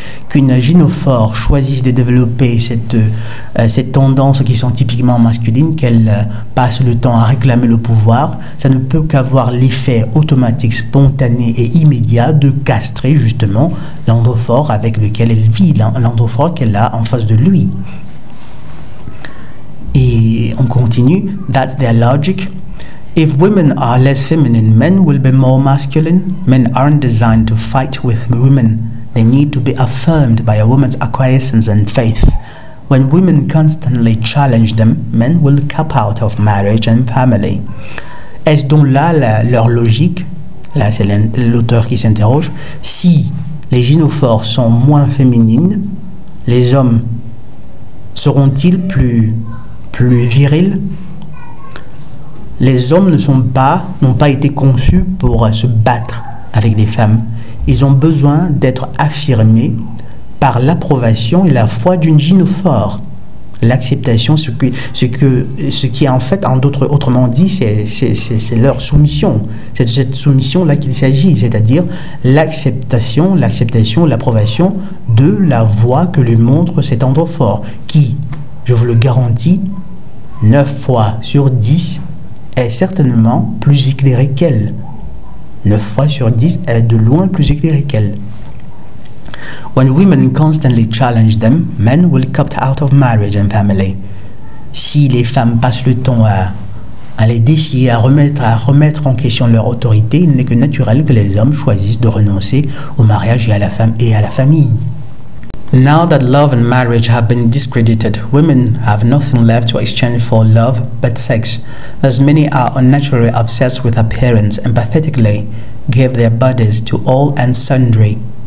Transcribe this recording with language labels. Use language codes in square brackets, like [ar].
[fr] Qu'une gynophore choisisse de développer cette tendance qui sont typiquement masculines, qu'elle passe le temps à réclamer le pouvoir, ça ne peut qu'avoir l'effet automatique, spontané et immédiat de castrer justement l'androphore avec lequel elle vit, l'androphore qu'elle a en face de lui. Et on continue, [en] that's their logic. If women are less feminine, men will be more masculine. Men aren't designed to fight with women. They need to be affirmed by a woman's acquiescence and faith. When women constantly challenge them, men will cap out of marriage and family. [fr] Est-ce donc là leur logique? Là, c'est l'auteur qui s'interroge. Si les gynophores sont moins féminines, les hommes seront-ils plus virils? Les hommes n'ont pas été conçus pour se battre avec des femmes. Ils ont besoin d'être affirmés par l'approbation et la foi d'une gynophore. L'acceptation, ce qui est en fait, autrement dit, c'est leur soumission. C'est de cette soumission-là qu'il s'agit, c'est-à-dire l'acceptation, l'approbation de la voie que lui montre cet androphore, qui, je vous le garantis, 9 fois sur 10, est certainement plus éclairée qu'elle. 9 fois sur 10 est de loin plus éclairée qu'elle. [en] When women constantly challenge them, men will opt out of marriage and family. [fr] Si les femmes passent le temps à les défier, à remettre en question leur autorité, il n'est que naturel que les hommes choisissent de renoncer au mariage et à la famille. [en] Now that love and marriage have been discredited, women have nothing left to exchange for love but sex, as many are unnaturally obsessed with appearance and pathetically give their bodies to all and sundry.